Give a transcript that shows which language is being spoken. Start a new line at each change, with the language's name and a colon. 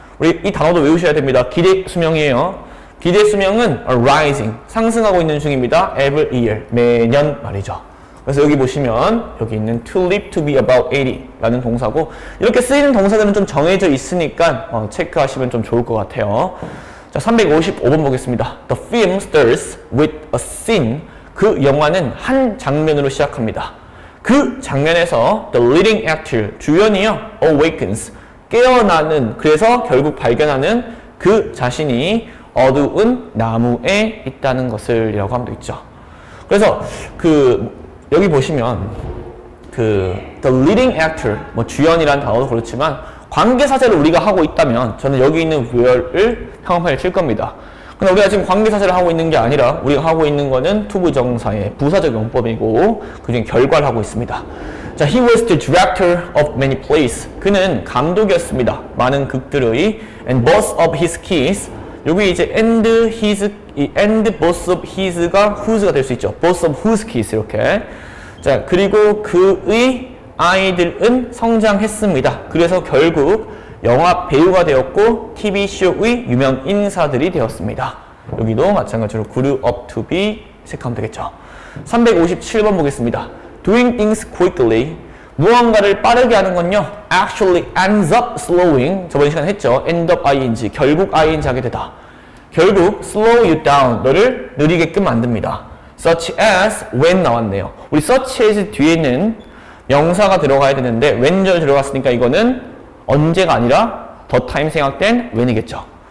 Korean: 우리 이 단어도 외우셔야 됩니다. 기대 수명이에요. 기대 수명은 rising, 상승하고 있는 중입니다.
English: every year,
Korean: 매년 말이죠. 그래서 여기 보시면 여기 있는
English: to live to be about 80
Korean: 라는 동사고 이렇게 쓰이는 동사들은 좀 정해져 있으니까 체크하시면 좀 좋을 것 같아요. 자, 355번 보겠습니다.
English: The film starts with a scene.
Korean: 그 영화는 한 장면으로 시작합니다. 그 장면에서
English: the leading actor,
Korean: 주연이요,
English: awakens,
Korean: 깨어나는, 그래서 결국 발견하는 그 자신이 어두운 나무에 있다는 것을 이라고 하면 있죠. 그래서 여기 보시면
English: the leading actor,
Korean: 뭐 주연이라는 단어도 그렇지만 관계사제를 우리가 하고 있다면 저는 여기 있는 where를 형용사에 칠 겁니다. 근데 우리가 지금 관계사제를 하고 있는 게 아니라 우리가 하고 있는 거는 투부정사의 부사적 용법이고 그중에 결과를 하고 있습니다.
English: 자, he was the director of many plays.
Korean: 그는 감독이었습니다. 많은 극들의
English: and both of his kids.
Korean: 여기 이제
English: and his, and both of his
Korean: 가 whose가 될 수 있죠.
English: both of whose kids
Korean: 이렇게. 자, 그리고 그의 아이들은 성장했습니다. 그래서 결국 영화 배우가 되었고 TV쇼의 유명 인사들이 되었습니다. 여기도 마찬가지로
English: grew up to be
Korean: 체크하면 되겠죠. 357번 보겠습니다.
English: Doing things quickly.
Korean: 무언가를 빠르게 하는 건요,
English: actually ends up slowing.
Korean: 저번 시간에 했죠. end up ing. 결국 ing 하게 되다. 결국
English: slow you down.
Korean: 너를 느리게끔 만듭니다.
English: such as when
Korean: 나왔네요. 우리
English: such as
Korean: 뒤에는 명사가 들어가야 되는데 when 들어갔으니까 이거는 언제가 아니라 the time 생략된 when이겠죠.